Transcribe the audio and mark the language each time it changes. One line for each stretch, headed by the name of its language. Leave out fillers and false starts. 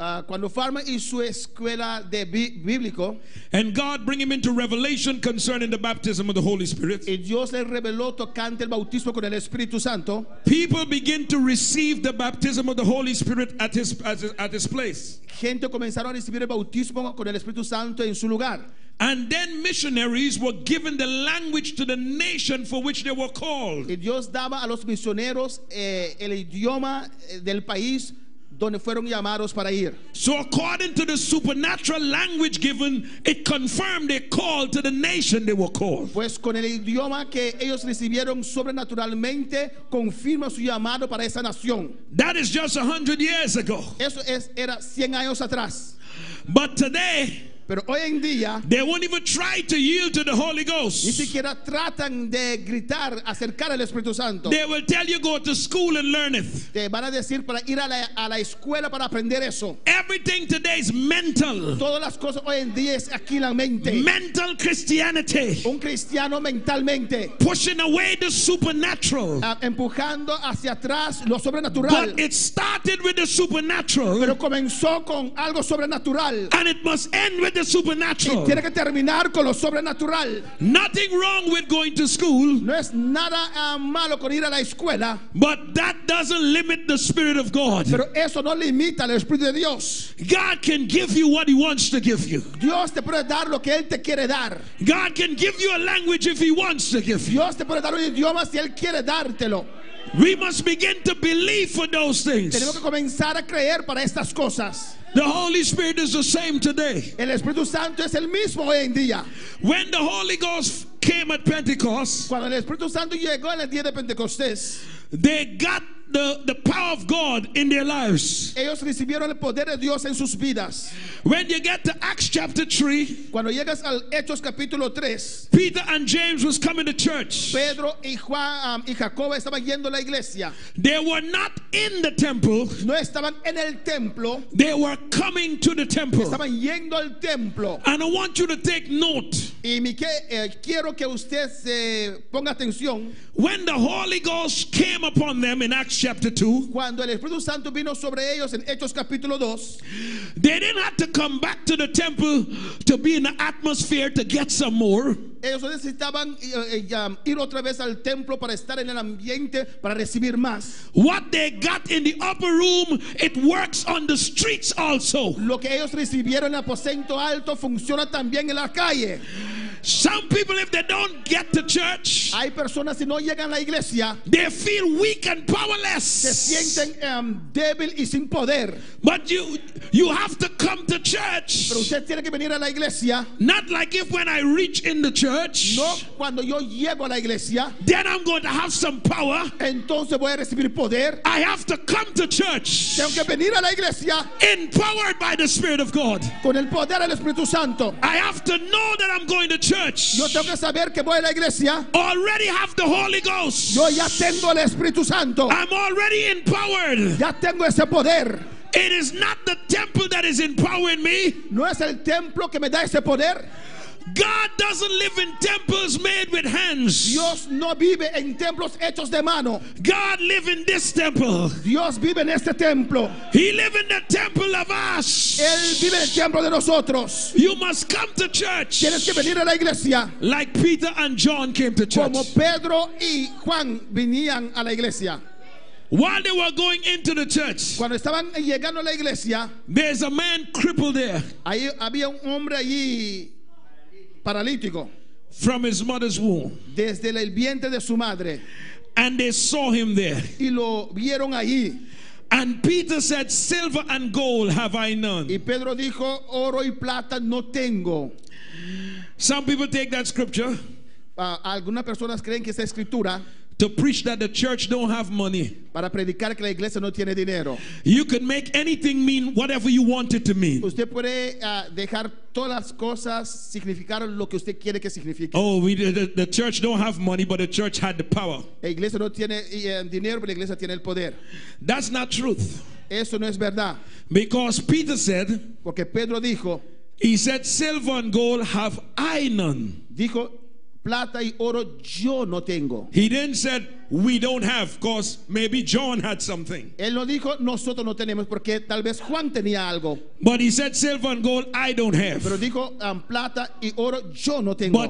Spanish: Cuando Farnham hizo su escuela de bíblico,
English: and God bring him into revelation concerning the baptism of the Holy Spirit,
Spanish: y Dios le reveló tocante el bautismo con el Espíritu Santo,
English: people begin to receive the baptism of the Holy Spirit at his place.
Spanish: gente comenzaron a recibir el bautismo con el Espíritu Santo en su lugar.
English: And then missionaries were given the language to the nation for which they were called.
Spanish: Y Dios daba a los misioneros el idioma del país donde fueron llamados para ir.
English: So according to the supernatural language given, it confirmed they called to the nation they were called.
Spanish: Pues con el idioma que ellos recibieron sobrenaturalmente, confirma su llamado para esa nación.
English: That is just 100 years ago.
Spanish: Eso era 100 años atrás.
English: But today,
Spanish: Pero hoy en día,
English: they won't even try to yield to the Holy
Spanish: ni
English: Ghost.
Spanish: siquiera tratan de gritar, acercar al Espíritu Santo.
English: They will tell you go to school and learn it.
Spanish: Te van a decir para ir a la escuela para aprender eso.
English: Everything today is mental.
Spanish: Todas las cosas hoy en día es aquí la mente.
English: Mental Christianity.
Spanish: Un cristiano mentalmente,
English: Pushing away the supernatural.
Spanish: empujando hacia atrás lo sobrenatural.
English: But it started with the supernatural,
Spanish: Pero comenzó con algo sobrenatural.
English: and it must end with the
Spanish: Y
English: supernatural.
Spanish: tiene que terminar con lo sobrenatural.
English: Nothing wrong with going to school,
Spanish: No es nada malo con ir a la escuela,
English: but that doesn't limit the Spirit of God.
Spanish: pero eso no limita al Espíritu de Dios.
English: God can give you what He wants to give you.
Spanish: Dios te puede dar lo que Él te quiere dar.
English: God can give you a language if He wants to give you.
Spanish: Dios te puede dar un idioma si Él quiere dártelo.
English: We must begin to believe for those
Spanish: Tenemos
English: things.
Spanish: que comenzar a creer para estas cosas.
English: The Holy Spirit is the same today.
Spanish: El Espíritu Santo es el mismo hoy en día.
English: When the Holy Ghost came at Pentecost,
Spanish: Cuando el Espíritu Santo llegó en el día de Pentecostés,
English: they got the power of God in their lives.
Spanish: ellos recibieron el poder de Dios en sus vidas.
English: When you get to Acts chapter 3,
Spanish: Cuando llegas al Hechos capítulo 3,
English: Peter and James was coming to church.
Spanish: Pedro y Juan y Jacobo estaban yendo a la iglesia.
English: They were not in the temple.
Spanish: No estaban en el templo,
English: They were coming to the temple.
Spanish: estaban yendo al templo.
English: And I want you to take note.
Spanish: Y quiero que usted se ponga atención.
English: When the Holy Ghost came upon them in Acts chapter 2,
Spanish: Cuando el Espíritu Santo vino sobre ellos en Hechos capítulo 2,
English: they didn't have to come back to the temple to be in the atmosphere to get some more.
Spanish: ellos necesitaban ir otra vez al templo para estar en el ambiente para recibir más.
English: What they got in the upper room, it works on the streets also.
Spanish: Lo que ellos recibieron en el aposento alto funciona también en la calle.
English: Some people, if they don't get to church,
Spanish: Hay personas si no llegan a la iglesia
English: they feel weak and
Spanish: se
English: powerless.
Spanish: sienten débil y sin poder.
English: But you have to come to church.
Spanish: Pero usted tiene que venir a la iglesia.
English: Not like if when I reach in the church,
Spanish: No cuando yo llego a la iglesia,
English: then I'm going to have some power.
Spanish: entonces voy a recibir poder.
English: I have to come to church
Spanish: Tengo que venir a la iglesia
English: empowered by the Spirit of God.
Spanish: con el poder del Espíritu Santo.
English: I have to know that I'm going to church church,
Spanish: Yo tengo que saber que voy a la iglesia.
English: already have the Holy Ghost.
Spanish: Yo ya tengo el Espíritu Santo.
English: I'm already empowered.
Spanish: Ya tengo ese poder.
English: It is not the temple that is empowering me.
Spanish: No es el templo que me da ese poder.
English: God doesn't live in temples made with hands.
Spanish: Dios no vive en templos hechos de mano.
English: God live in this temple.
Spanish: Dios vive en este templo.
English: He live in the temple of us.
Spanish: Él vive en el templo de nosotros.
English: You must come to church
Spanish: Tienes que venir a la iglesia
English: like Peter and John came to church.
Spanish: como Pedro y Juan venían a la iglesia.
English: While they were going into the church,
Spanish: Cuando estaban llegando a la iglesia,
English: there's a man crippled there
Spanish: ahí había un hombre allí paralítico
English: from his mother's womb.
Spanish: desde el vientre de su madre,
English: And they saw him there.
Spanish: y lo vieron allí.
English: And Peter said, silver and gold have I
Spanish: Y
English: none.
Spanish: Pedro dijo, oro y plata no tengo.
English: Some people take that scripture
Spanish: Algunas personas creen que esa escritura
English: to preach that the church don't have money.
Spanish: para predicar que la iglesia no tiene dinero.
English: You can make anything mean whatever you want it to mean.
Spanish: Usted puede dejar todas las cosas significar lo que usted quiere que signifique.
English: Oh, the church don't have money, but the church had the power.
Spanish: La iglesia no tiene dinero, pero la iglesia tiene el poder.
English: That's not truth.
Spanish: Eso no es verdad.
English: Because Peter said,
Spanish: Porque Pedro dijo,
English: he said, silver and gold have I none.
Spanish: dijo, plata y oro yo no tengo.
English: He didn't said we don't have, because maybe John had something.
Spanish: Él no dijo, nosotros no tenemos, porque tal vez Juan tenía algo.
English: But he said, silver and gold I don't have.
Spanish: Pero dijo, plata y oro yo no tengo.